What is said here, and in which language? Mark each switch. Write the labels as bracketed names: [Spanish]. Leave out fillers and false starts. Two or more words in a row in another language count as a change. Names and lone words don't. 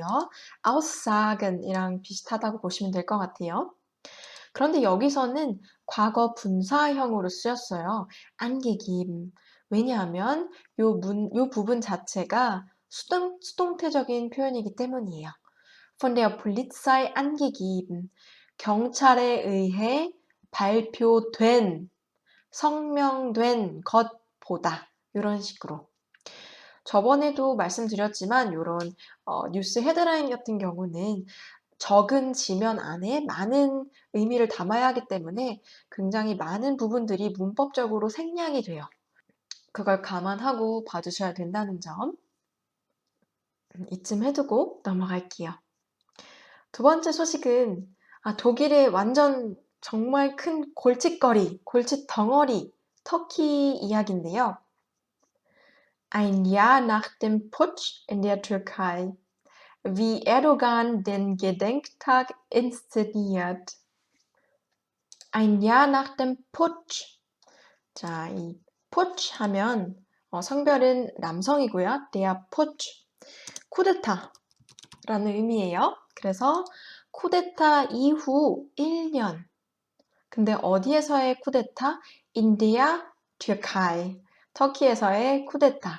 [Korean] Aussagen이랑 비슷하다고 보시면 될 것 같아요. 그런데 여기서는 과거 분사형으로 쓰였어요. [German] angegeben. [Korean] 왜냐하면 요 부분 자체가 수동태적인 표현이기 때문이에요. [German] von der Polizei angegeben. [Korean] 경찰에 의해 발표된, 성명된 것보다 이런 식으로. 저번에도 말씀드렸지만 이런 뉴스 헤드라인 같은 경우는 적은 지면 안에 많은 의미를 담아야 하기 때문에 굉장히 많은 부분들이 문법적으로 생략이 돼요. 그걸 감안하고 봐주셔야 된다는 점 이쯤 해두고 넘어갈게요. 두 번째 소식은 독일의 완전 정말 큰 골칫거리, 골칫덩어리, 터키 이야기인데요. [German] Ein Jahr nach dem Putsch in der Türkei. Wie Erdogan den Gedenktag inszeniert. Ein Jahr nach dem Putsch. [Korean] 자, 이 Putsch 하면 성별은 남성이고요. [German] Der Putsch. [Korean] 쿠데타라는 의미예요. 그래서 쿠데타 이후 1년. 근데 어디에서의 쿠데타? 인디아, türkei. 터키에서의 쿠데타.